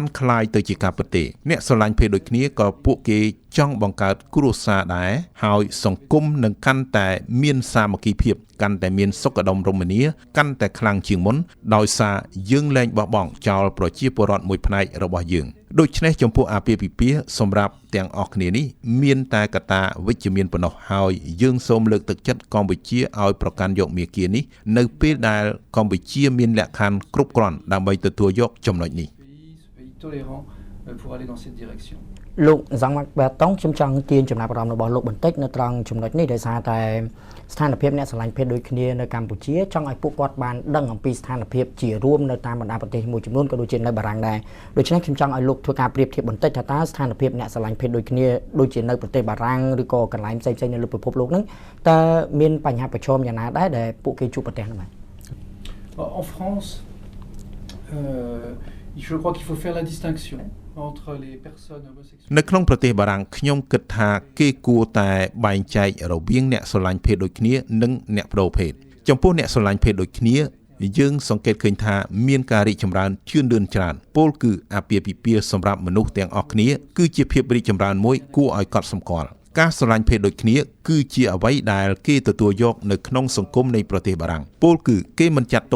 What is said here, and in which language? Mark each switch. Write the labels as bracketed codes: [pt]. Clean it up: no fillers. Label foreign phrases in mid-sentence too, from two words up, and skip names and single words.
[km] คล้ายទៅជាការពិតទេអ្នកស្រឡាញ់ភេទដូចគ្នាក៏ពួកគេចង់បង្កើតគ្រួសារដែរហើយសង្គមនឹងកាន់តែមានសាមគ្គីភាពកាន់តែមានសុខដុមរមនាកាន់តែខ្លាំងជាងមុនដោយសារយើងលែងបោះបង់ចោលប្រជាពលរដ្ឋមួយផ្នែករបស់យើងដូច្នេះចំពោះអាពាហ៍ពិពាហ៍សម្រាប់ទាំងអស់គ្នានេះមានតែកត្តាវិជ្ជមានប៉ុណ្ណោះហើយយើងសូមលើកទឹកចិត្តកម្ពុជាឲ្យប្រកាន់យកមាគ៌ានេះនៅពេលដែលកម្ពុជាមានលក្ខខណ្ឌគ្រប់គ្រាន់ដើម្បីទទួលយកចំណុចនេះ [fr] pour aller dans cette direction. [km] លោកសង្វាក់បែតតុងខ្ញុំចង់ទាញចំណាប់អារម្មណ៍របស់លោកបន្តិចនៅត្រង់ចំណុចនេះដោយសារតែស្ថានភាពអ្នកស្រឡាញ់ភេទដូចគ្នានៅកម្ពុជាចង់ឲ្យពួកគាត់បានដឹងអំពីស្ថានភាពជារួមនៅតាមបណ្ដាប្រទេសមួយចំនួនក៏ដូចជានៅបារាំងដែរដូច្នេះខ្ញុំចង់ឲ្យលោកធ្វើការប្រៀបធៀបបន្តិចថាតើស្ថានភាពអ្នកស្រឡាញ់ភេទដូចគ្នាដូចជានៅប្រទេសបារាំងឬក៏កន្លែងផ្សេងៗនៅលើពិភពលោកហ្នឹងតើមានបញ្ហាប្រឈមយ៉ាងណាដែរដែលពួកគេជួបប្រទះហ្នឹងបាទ [fr] En France, je crois qu'il faut faire la distinction entre les personnes homosexuelles. [km] នៅក្នុងប្រទេសបារាំងខ្ញុំគិតថាគេគួរតែបែងចែករវាងអ្នកស្រឡាញ់ភេទដូចគ្នានិងអ្នកប្តូរភេទចំពោះអ្នកស្រឡាញ់ភេទដូចគ្នាយើងសង្កេតឃើញថាមានការរីកចម្រើនជឿនលឿនច្រើនពលគឺអាពាហ៍ពិពាហ៍សម្រាប់ មនុស្សទាំងអស់គ្នាគឺជាភាពរីកចម្រើនមួយគួរឲ្យកត់សម្គាល់ការស្រឡាញ់ភេទដូចគ្នាគឺជាអ្វីដែលគេទទួលយកនៅក្នុងសង្គមនៃប្រទេសបារាំងពលគឺគេមិនចាត់ទុក